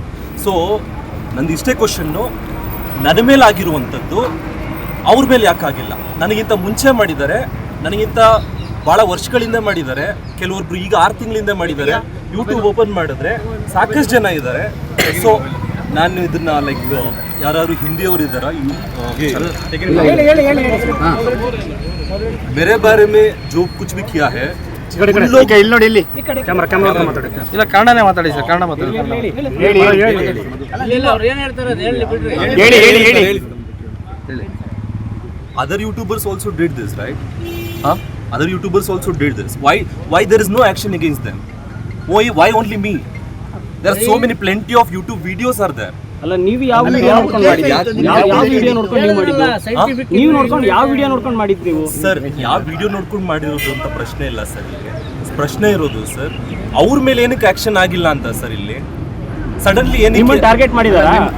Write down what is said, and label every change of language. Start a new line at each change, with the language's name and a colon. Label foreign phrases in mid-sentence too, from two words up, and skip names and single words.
Kannada: ಸೊ ನಂದು ಇಷ್ಟೇ ಕ್ವಶನ್ನು, ನನ್ನ ಮೇಲೆ ಆಗಿರುವಂಥದ್ದು ಅವ್ರ ಮೇಲೆ ಯಾಕಾಗಿಲ್ಲ? ನನಗಿಂತ ಮುಂಚೆ ಮಾಡಿದ್ದಾರೆ, ನನಗಿಂತ ಭಾಳ ವರ್ಷಗಳಿಂದ ಮಾಡಿದ್ದಾರೆ, ಕೆಲವೊಬ್ರು ಈಗ 6 ತಿಂಗಳಿಂದ ಮಾಡಿದ್ದಾರೆ. ಯೂಟ್ಯೂಬ್ ಓಪನ್ ಮಾಡಿದ್ರೆ ಸಾಕಷ್ಟು ಜನ ಇದ್ದಾರೆ. ಸೊ ನಾನು ಇದನ್ನ ಲೈಕ್ ಯಾರು ಹಿಂದಿಯವರು ಇದ್ದಾರಾ,
Hindi: मेरे बारे में जो कुछ भी किया है
Kannada: ಇಲ್ಲಿ ನೋಡಿ, ಇಲ್ಲಿ ಕ್ಯಾಮರಾ ಮಾತಾಡಿ. ಇಲ್ಲ, ಕನ್ನಡನೇ ಮಾತಾಡಿ ಸರ್, ಕನ್ನಡ ಮಾತಾಡಿ. ಹೇಳಿ.
English: Other YouTubers also did this, right? Other YouTubers also did this. Why there is no action against them? Why only me? There are so many plenty of YouTube videos are there.
Kannada: ಅಲ್ಲ, ನೀವು ಯಾವ ವಿಡಿಯೋ ನೋಡ್ಕೊಂಡು ಮಾಡಿದ್ರಿ? ಯಾವ ವಿಡಿಯೋ ನೋಡ್ಕೊಂಡು ನೀವು ಮಾಡಿದ್ದು? ನೀವು ನೋಡ್ಕೊಂಡು ಯಾವ ವಿಡಿಯೋ ನೋಡ್ಕೊಂಡು ಮಾಡಿದ್ರಿ ನೀವು? ಸರ್, ಯಾವ ವಿಡಿಯೋ ನೋಡ್ಕೊಂಡು ಮಾಡಿರೋದು ಅಂತ ಪ್ರಶ್ನೆ ಇಲ್ಲ ಸರ್. ಇಲ್ಲಿ ಪ್ರಶ್ನೆ ಇರೋದು ಸರ್, ಅವ್ರ ಮೇಲೆ ಏನಕ್ಕೆ ಆಕ್ಷನ್ ಆಗಿಲ್ಲ ಅಂತ ಸರ್. ಇಲ್ಲಿ ಸಡನ್ಲಿ ಏನಕ್ಕೆ ಟಾರ್ಗೆಟ್ ಮಾಡಿದಾರಾ?